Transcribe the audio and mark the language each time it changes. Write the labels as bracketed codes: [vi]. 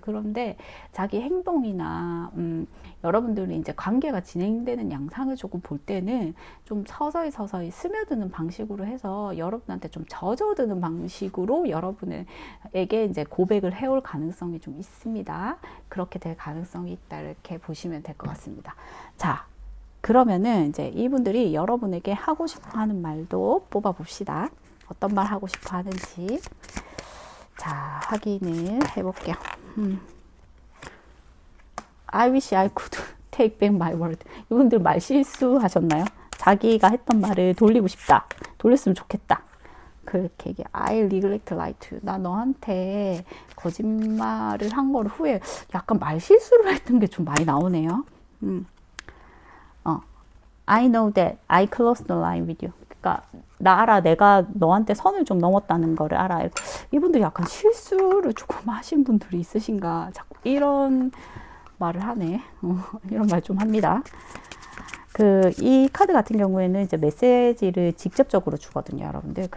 [ko] 그런데 자기 행동이나 여러분들이 이제 관계가 진행되는 양상을 조금 볼 때는 좀 서서히 스며드는 방식으로 해서 여러분한테 좀 젖어드는 방식으로 여러분에게 이제 고백을 해올 가능성이 좀 있습니다. 그렇게 될 가능성이 있다 이렇게 보시면 될 것 같습니다. 자, 그러면은 이제 이분들이 여러분에게 하고 싶어 하는 말도 뽑아 봅시다. 어떤 말 하고 싶어 하는지 자, 확인을 해볼게요. [en] I wish I could take back my word. [ko] 이분들 말 실수하셨나요? 자기가 했던 말을 돌리고 싶다. 돌렸으면 좋겠다. 그렇게 얘기해. [en] I neglect lie to you. [ko] 나 너한테 거짓말을 한 거를 후회. 약간 말 실수를 했던 게 좀 많이 나오네요. [en] I know that I crossed the line with you. [ko] 그러니까 나 알아. 내가 너한테 선을 좀 넘었다는 거를 알아. 이분들이 약간 실수를 조금 하신 분들이 있으신가. 자꾸 이런 말을 하네. 이런 말 좀 합니다. 이 카드 같은 경우에는 이제 메시지를 직접적으로 주거든요, 여러분들.